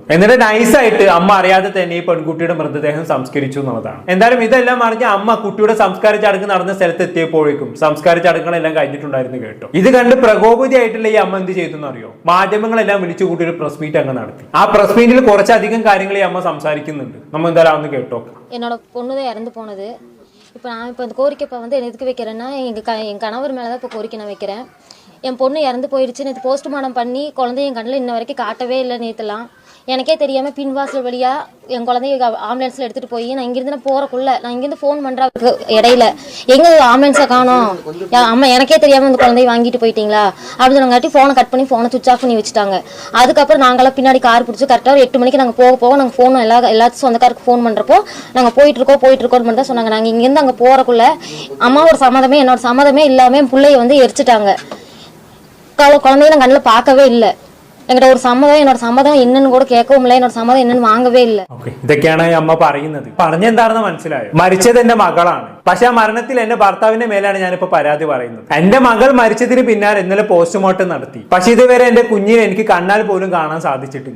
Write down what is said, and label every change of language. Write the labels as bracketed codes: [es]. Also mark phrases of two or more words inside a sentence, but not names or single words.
[ml] എന്നിട്ട് നൈസായിട്ട് അമ്മ അറിയാതെ തന്നെ ഈ പെൺകുട്ടിയുടെ മൃതദേഹം സംസ്കരിച്ചു എന്നുള്ളതാണ്. എന്തായാലും ഇതെല്ലാം അറിഞ്ഞ അമ്മ കുട്ടിയുടെ സംസ്കാര ചടങ്ങ് നടന്ന സ്ഥലത്ത് എത്തിയപ്പോഴേക്കും സംസ്കാര ചടങ്ങുകളെല്ലാം കഴിഞ്ഞിട്ടുണ്ടായിരുന്നു കേട്ടോ. ഇത് കണ്ട് പ്രകോപിതയായിട്ടുള്ള ഈ അമ്മ എന്ത് ചെയ്തു അറിയോ? മാധ്യമങ്ങളെല്ലാം വിളിച്ചു കൂട്ടി ഒരു [en] press meet [ml] അങ്ങ് നടത്തി. ആ [en] press meet [ml] കുറച്ചധികം കാര്യങ്ങൾ ഈ അമ്മ സംസാരിക്കുന്നുണ്ട്. നമ്മൾ എന്തായാലും ഒന്ന് കേട്ടോ. [ta] என்னோட பொண்ணு தான் இறந்து போனது. இப்போ நான் இப்போ இந்த கோரிக்கை இப்போ வந்து எதுக்கு வைக்கிறேன்னா என் கணவர் மேலே தான் இப்போ கோரிக்கை நான் வைக்கிறேன். என் பொண்ணு இறந்து போயிடுச்சு. நேற்று போஸ்ட்மார்ட்டம் பண்ணி குழந்தைய என் கண்ணில் இன்ன வரைக்கும் காட்டவே இல்லை. நேற்றுலாம் எனக்கே தெரியாமல் பின்வாசல் வழியாக என் குழந்தைய ஆம்புலன்ஸில் எடுத்துகிட்டு போய் நான் இங்கேருந்து நான் போகிறக்குள்ள நான் இங்கேருந்து ஃபோன் பண்ணுறதுக்கு இடையில எங்கே ஆம்புலன்ஸை காணோம், அம்மா எனக்கே தெரியாமல் அந்த குழந்தைய வாங்கிட்டு போயிட்டீங்களா அப்படின்னு சொன்னங்காட்டி ஃபோனை கட் பண்ணி ஃபோனை [en] switch off [ta] பண்ணி வச்சுட்டாங்க. அதுக்கப்புறம் நாங்களாம் பின்னாடி கார் பிடிச்சி கரெக்டாக ஒரு 8 மணிக்கு நாங்கள் போக நாங்கள் ஃபோன் எல்லாத்துக்கும் சொந்தக்காருக்கு ஃபோன் பண்ணுறப்போ நாங்கள் போயிட்டுருக்கோம் மட்டும் தான் சொன்னாங்க. நாங்கள் இங்கேருந்து அங்கே போகிறக்குள்ள அம்மாவோட சம்மதமே என்னோட சம்மதமே இல்லாமல் என் பிள்ளைய வந்து எரிச்சிட்டாங்க. குழந்தைய நான் கண்ணில் பார்க்கவே இல்லை. [ml] എങ്ങടെ ഒരു സമ്മതം എന്നോട് സമ്മതം എന്നു കൂടെ കേൾക്കുമില്ല. എന്നോട് സമ്മതം എന്നു വാങ്ങവേ ഇല്ല. ഇതൊക്കെയാണ് ഈ അമ്മ പറയുന്നത്. പറഞ്ഞെന്താണെന്ന് മനസ്സിലായോ? മരിച്ചത് എന്റെ മകളാണ്. പക്ഷെ ആ മരണത്തിൽ എന്റെ ഭർത്താവിന്റെ മേലാണ് ഞാനിപ്പോ പരാതി പറയുന്നത്. എന്റെ മകൾ മരിച്ചതിന് പിന്നാലെ ഇന്നലെ പോസ്റ്റ്മോർട്ടം നടത്തി. പക്ഷെ ഇതുവരെ എന്റെ കുഞ്ഞിനെ എനിക്ക് കണ്ണാൽ പോലും കാണാൻ സാധിച്ചിട്ടില്ല.